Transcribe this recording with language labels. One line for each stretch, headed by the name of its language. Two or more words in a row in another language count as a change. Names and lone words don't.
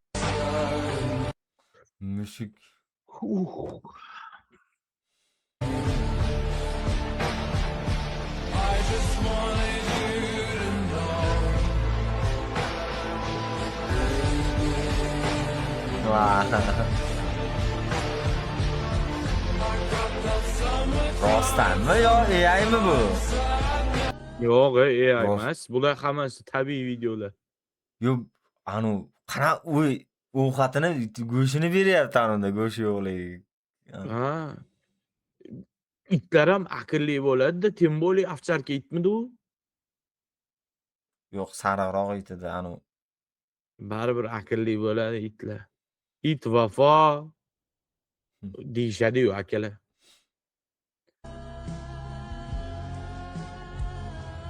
Uzbek: Müşük. Vay. Rostdanmi yo AI mi bu? Yo'q, AI Rost. emas. Bular hammasi tabiiy videolar. Yo, anu qanaqa ovqatini go'shtini beryapti anunda go'sht yo'qligi. Ha. Itlar ham aqlli bo'ladi-da,
Russian: tем более овчарка
Uzbek: itmidi u? Yo'q, sariqroq edi anu. Baribir aqlli bo'ladi itlar. It vafo deyishadi-yu akalar.